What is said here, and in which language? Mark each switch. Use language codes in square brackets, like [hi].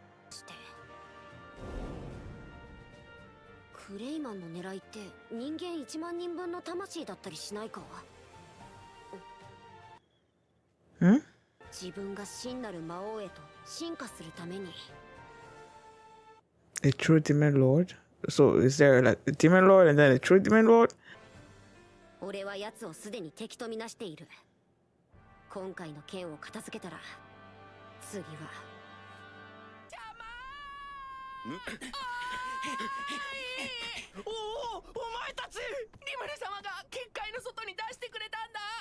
[ja] してクレイマンの狙いって人間1万人分の魂だったりしないか？自分が真なる魔王へと進化するために。 [en] A true demon lord? So is there like a demon lord and then a true demon lord? [ja] 俺は奴をすでに敵とみなしている。今回の剣を片付けたら次はおお、お前たち、リムル様が結界の外に出してくれたんだ。